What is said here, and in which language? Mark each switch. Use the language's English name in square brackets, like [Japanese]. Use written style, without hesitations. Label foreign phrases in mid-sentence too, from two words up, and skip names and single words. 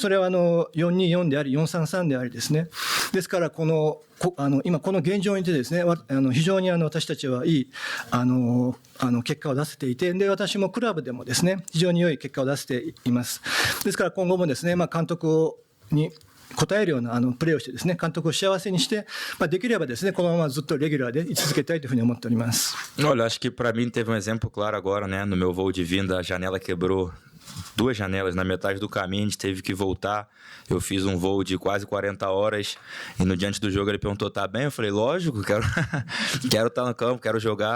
[Japanese] それは424であり433でありですね。ですから今この現状にてですね、非常に私たちはいい結果を出せていて、で私もクラブでもですね、非常に良い結果を出せています。ですから今後もですね、監督に応えるようなプレーをしてですね、監督を幸せにして、できればですね、このままずっとレギュラーで居続けたいというふうに思っております。 [Portuguese] Olha, acho que para mim teve exemplo claro agora, né, no meu voo de vinda, a janela quebrou 2 janelas na metade do caminho, a gente teve que voltar. Eu fiz um voo de quase 40 horas e no diante do jogo ele perguntou, tá bem? Eu falei, lógico, quero estar no campo, quero jogar.